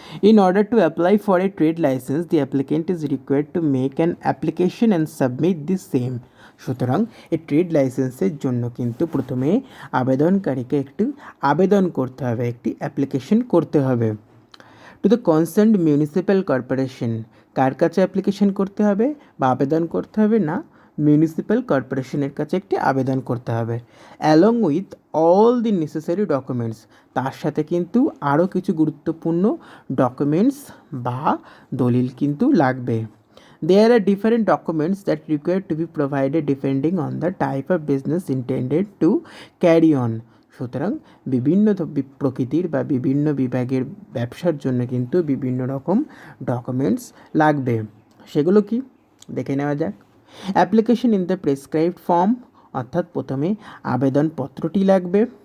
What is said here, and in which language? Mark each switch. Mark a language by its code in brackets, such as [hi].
[en] In order to apply for a trade license, the applicant is required to make an application and submit the same. [bn] সুতরাং এই trade লাইসেন্সের জন্য কিন্তু প্রথমে আবেদনকারীকে একটু আবেদন করতে হবে, একটি অ্যাপ্লিকেশন করতে হবে। [en] to the concerned municipal corporation, [bn] কার কাছে অ্যাপ্লিকেশন করতে হবে বা আবেদন করতে হবে না, মিউনিসিপ্যাল কর্পোরেশনের কাছে একটি আবেদন করতে হবে। [en] along with all the necessary documents, [bn] তার সাথে কিন্তু আরও কিছু গুরুত্বপূর্ণ ডকুমেন্টস বা দলিল কিন্তু লাগবে। [en] There are different documents that require to be provided depending on the type of business intended to carry on. [bn] সুতরাং বিভিন্ন প্রকৃতির বা বিভিন্ন বিভাগের ব্যবসার জন্য কিন্তু বিভিন্ন রকম ডকুমেন্টস লাগবে। সেগুলো কি দেখে নেওয়া যাক। [en] application in the prescribed form [bn] অর্থাৎ প্রথমে আবেদনপত্রটি লাগবে।